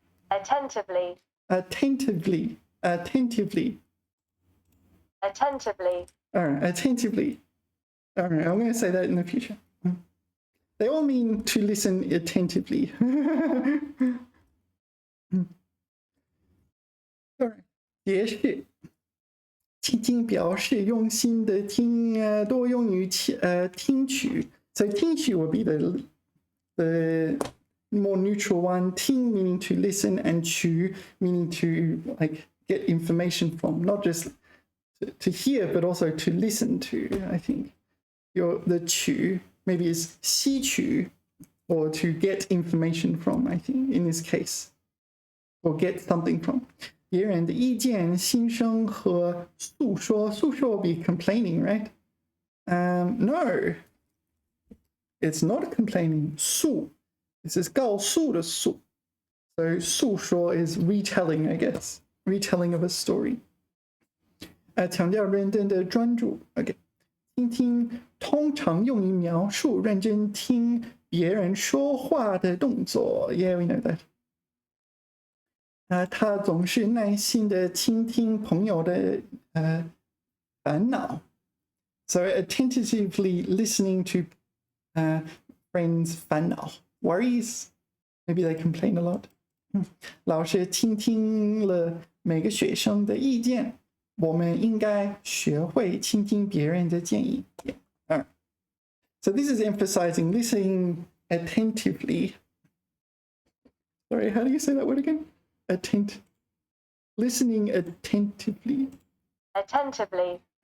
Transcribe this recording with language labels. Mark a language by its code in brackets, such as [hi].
[en] Attentively. Attentively. Attentively. All right, attentively. All right, I'm going to say that in the future. They all mean to listen attentively. All right. [zh] 解释 倾听表示用心的听，多用于听取。 [en] So 听取 would be the more neutral one. 听 meaning to listen, and 取 meaning to like get information from, not just to hear, but also to listen to. I think the 取 maybe is 吸取, or to get information from. I think in this case, or get something from. 别人的意见、心声和诉说. 诉说 will be complaining, right? No. It's not complaining. 诉 this is 告诉的诉 so 诉说 is retelling, I guess, retelling of a story. [zh] 强调认真的专注 OK 倾听通常用于描述认真听别人说话的动作 [en] Yeah, we know that. [zh] 他总是耐心的倾听朋友的烦恼 [en] So attentively listening to friends' 烦恼 worries. Maybe they complain a lot. [zh] 老师倾听了每个学生的意见我们应该学会倾听别人的建议 Yeah. [en] All right. So this is emphasizing listening attentively. Sorry, how do you say that word again? Listening attentively. Attentively.